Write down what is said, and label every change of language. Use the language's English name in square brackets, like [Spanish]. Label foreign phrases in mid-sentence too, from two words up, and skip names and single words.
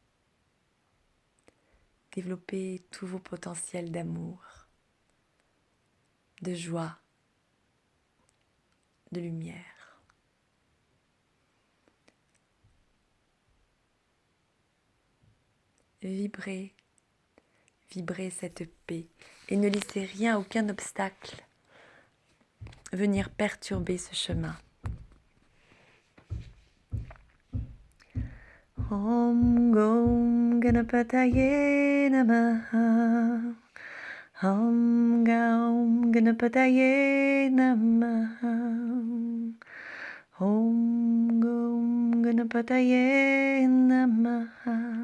[French] Développez tous vos potentiels d'amour, de joie, de lumière. Vibrez cette paix et ne laissez rien, aucun obstacle venir perturber ce chemin. [Sanskrit] ॐ गं गणपतये नमः. ॐ गं गणपतये नमः. ॐ गं गणपतये नमः.